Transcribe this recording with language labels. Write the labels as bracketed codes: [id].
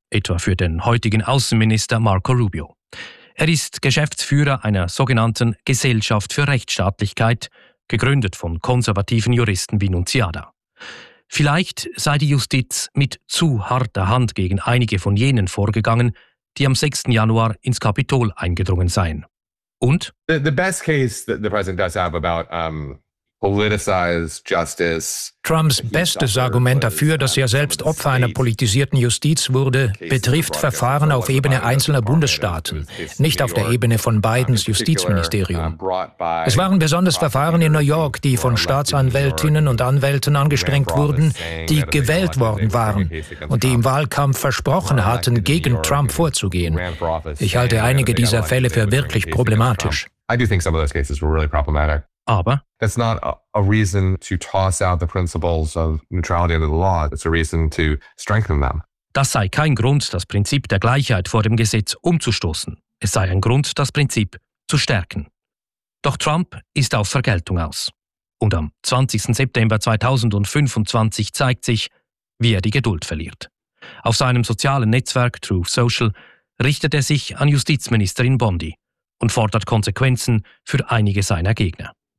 [de] Etwa für den heutigen Außenminister Marco Rubio. Er ist Geschäftsführer einer sogenannten Gesellschaft für Rechtsstaatlichkeit, gegründet von konservativen Juristen wie Nunziata. Vielleicht sei die Justiz mit zu harter Hand gegen einige von jenen vorgegangen, die am 6. Januar ins Kapitol eingedrungen seien. Und? [en] The best case that the president does have about [de] Trumps bestes Argument dafür, dass er selbst Opfer einer politisierten Justiz wurde, betrifft Verfahren auf Ebene einzelner Bundesstaaten, nicht auf der Ebene von Bidens Justizministerium. Es waren besonders Verfahren in New York, die von Staatsanwältinnen und Anwälten angestrengt wurden, die gewählt worden waren und die im Wahlkampf versprochen hatten, gegen Trump vorzugehen. Ich halte einige dieser Fälle für wirklich problematisch. Aber [en] that's not a reason to toss out the principles of neutrality under the law. It's a reason to strengthen them. [de] Das sei kein Grund, das Prinzip der Gleichheit vor dem Gesetz umzustoßen. Es sei ein Grund, das Prinzip zu stärken. Doch Trump ist auf Vergeltung aus. Und am 20. September 2025 zeigt sich, wie er die Geduld verliert. Auf seinem sozialen Netzwerk Truth Social richtet er sich an Justizministerin Bondi und fordert Konsequenzen für einige seiner Gegner.